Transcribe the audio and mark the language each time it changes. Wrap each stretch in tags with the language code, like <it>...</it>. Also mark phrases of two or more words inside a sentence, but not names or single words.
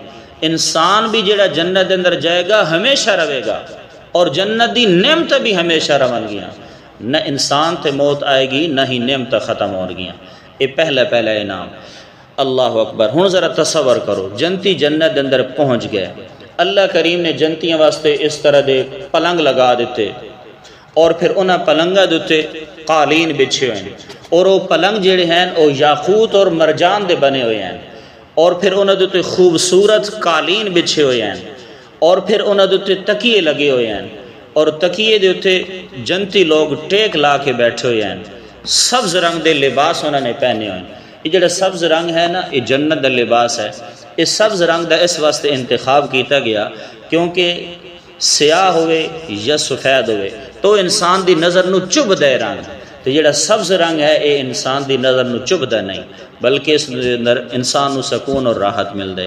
<pa>انسان بھی جڑا جنت اندر جائے گا ہمیشہ رہے گا، اور جنت دی نعمت بھی ہمیشہ رہن گیاں۔ نہ انسان تے موت آئے گی، نہ ہی نعمت ختم ہو گیاں۔</pa> <ur>یہ پہلا انعام۔</ur> <ar>اللہ اکبر۔</ar> <pa>ہن ذرا تصور کرو، جنتی جنت اندر پہنچ گئے، اللہ کریم نے جنتیاں واسطے اس طرح دے پلنگ لگا دیتے، اور پھر انہاں پلنگاں دے تے قالین بچھے ہوئے ہیں، اور وہ پلنگ جڑے ہیں وہ یاقوت اور مرجان دے بنے ہوئے ہیں، اور پھر انہاں دے تے خوبصورت قالین بچھے ہوئے ہیں، اور پھر انہاں دے تے تکیے لگے ہوئے ہیں، اور تکیے دے تے جنتی لوگ ٹیک لا کے بیٹھے ہوئے ہیں۔ سبز رنگ دے لباس انہوں نے پہنے ہوئے ہیں۔ یہ جڑا سبز رنگ ہے نا، یہ جنت دا لباس ہے۔ اس سبز رنگ دا اس واسطے انتخاب کیتا گیا کیونکہ سیاہ ہوئے یا سفید ہوئے تو انسان دی نظر نو چبھ دے رنگ، تو جڑا سبز رنگ ہے یہ انسان دی نظر نو چبھ دے نہیں، بلکہ اس اندر انسان نو سکون اور راحت مل دے۔</pa>